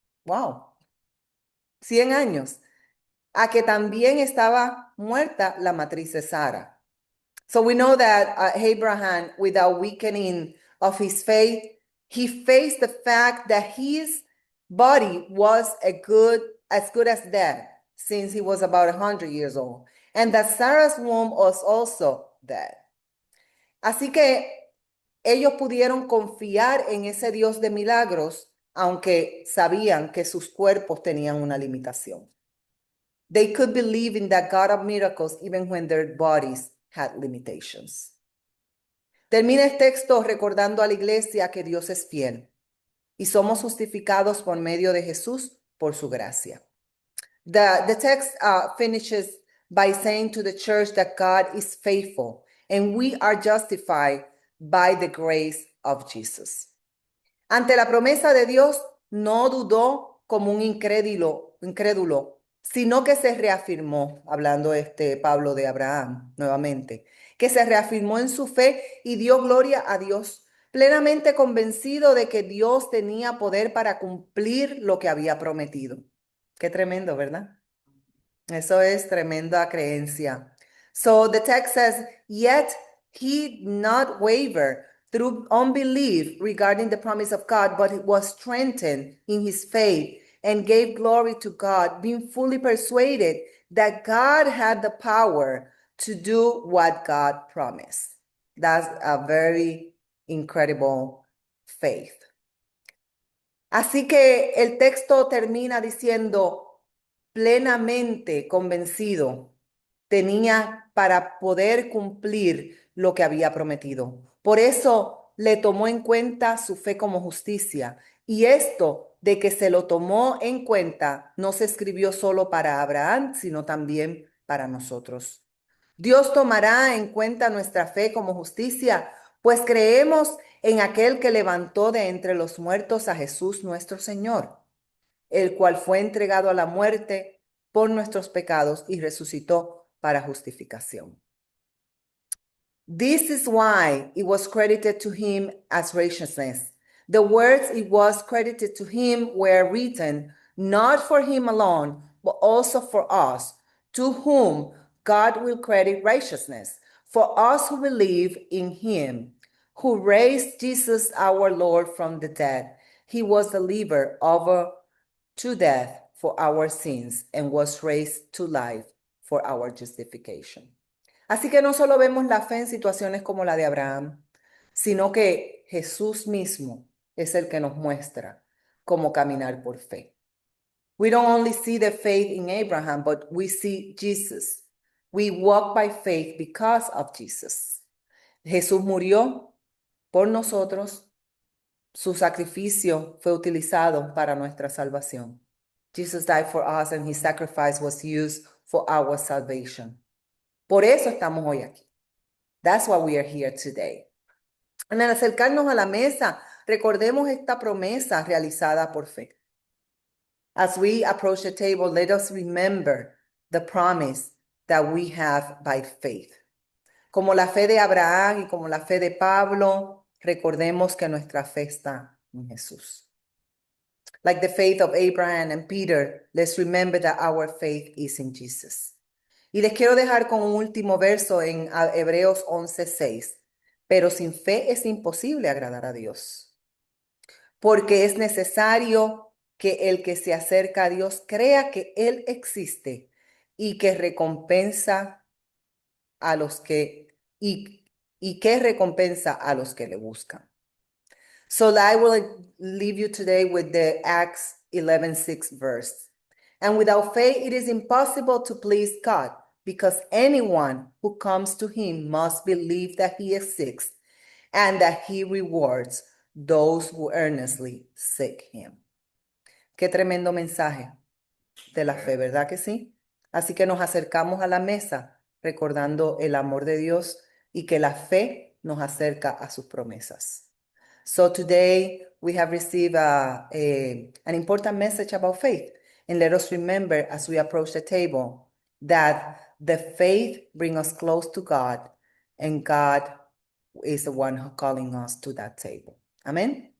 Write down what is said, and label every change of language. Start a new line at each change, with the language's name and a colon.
Spanish: Wow, 100 años. A que también estaba muerta la matriz de Sara.
English: So we know that Abraham, without weakening of his faith, he faced the fact that his body was as good as dead since he was about 100 years old, and that Sarah's womb was also dead.
Spanish: Así que ellos pudieron confiar en ese Dios de milagros, aunque sabían que sus cuerpos tenían una limitación.
English: They could believe in that God of miracles even when their bodies had limitations.
Spanish: Termina el texto recordando a la iglesia que Dios es fiel y somos justificados por medio de Jesús por su gracia.
English: The text finishes by saying to the church that God is faithful and we are justified by the grace of Jesus.
Spanish: Ante la promesa de Dios, no dudó como un incrédulo, sino que se reafirmó, hablando Pablo de Abraham nuevamente, que se reafirmó en su fe y dio gloria a Dios, plenamente convencido de que Dios tenía poder para cumplir lo que había prometido. Qué tremendo, ¿verdad? Eso es tremenda creencia.
English: So the text says, yet he did not waver through unbelief regarding the promise of God, but was strengthened in his faith and gave glory to God, being fully persuaded that God had the power to do what God promised. That's a very incredible faith.
Spanish: Así que el texto termina diciendo, plenamente convencido, tenía para poder cumplir lo que había prometido. Por eso le tomó en cuenta su fe como justicia. Y esto de que se lo tomó en cuenta no se escribió solo para Abraham, sino también para nosotros. Dios tomará en cuenta nuestra fe como justicia, pues creemos en aquel que levantó de entre los muertos a Jesús nuestro Señor, el cual fue entregado a la muerte por nuestros pecados y resucitó para justificación.
English: This is why it was credited to him as righteousness. The words it was credited to him were written not for him alone, but also for us, to whom God will credit righteousness, for us who believe in him, who raised Jesus our Lord from the dead. He was delivered over to death for our sins and was raised to life for our justification.
Spanish: Así que no solo vemos la fe en situaciones como la de Abraham, sino que Jesús mismo es el que nos muestra cómo caminar por fe.
English: We don't only see the faith in Abraham, but we see Jesus. We walk by faith because of Jesus.
Spanish: Jesús murió por nosotros. Su sacrificio fue utilizado para nuestra salvación.
English: Jesus died for us and his sacrifice was used for our salvation.
Spanish: Por eso estamos hoy aquí.
English: That's why we are here today.
Spanish: En el acercarnos a la mesa, recordemos esta promesa realizada por fe.
English: As we approach the table, let us remember the promise that we have by faith.
Spanish: Como la fe de Abraham y como la fe de Pablo, recordemos que nuestra fe está en Jesús.
English: Like the faith of Abraham and Peter, let's remember that our faith is in Jesus.
Spanish: Y les quiero dejar con un último verso en Hebreos 11:6. Pero sin fe es imposible agradar a Dios, porque es necesario que el que se acerca a Dios crea que Él existe y que recompensa a los que recompensa a los que le buscan.
English: So I will leave you today with the Acts 11:6 verse. And without faith it is impossible to please God, because anyone who comes to him must believe that he exists and that he rewards those who earnestly seek him.
Spanish: Qué tremendo mensaje de la fe, ¿verdad que sí? Así que nos acercamos a la mesa recordando el amor de Dios y que la fe nos acerca a sus promesas.
English: So today we have received an important message about faith. And let us remember as we approach the table that the faith brings us close to God, and God is the one calling us to that table. Amén.